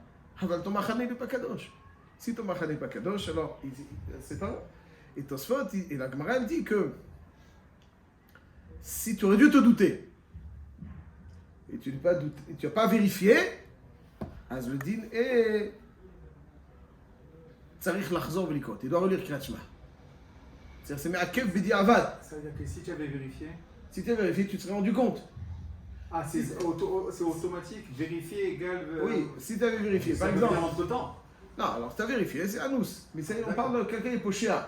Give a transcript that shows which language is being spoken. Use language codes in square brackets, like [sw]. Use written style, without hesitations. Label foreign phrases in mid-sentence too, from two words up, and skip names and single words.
[fr] Aval ton machane n'est pas kadosh. Si ton machane n'est pas kadosh, alors c'est pas. Et Tosfot, et la Gemara, elle dit que si tu aurais dû te douter, et tu n'as pas vérifié, az le din est [he] צריך לחזור ולקרות. [fr] Il doit relire Kriyat Shema. C'est-à-dire, c'est [he] מעכב בדיעבד. [fr] Ça veut dire que si tu avais vérifié... Si tu as vérifié, tu te serais rendu compte. Ah, c'est automatique, vérifier égale... Oui, si tu avais vérifié, par exemple... entre-temps. Non, alors tu as vérifié, c'est Anous. Mais ça, on parle de quelqu'un qui est pochéa.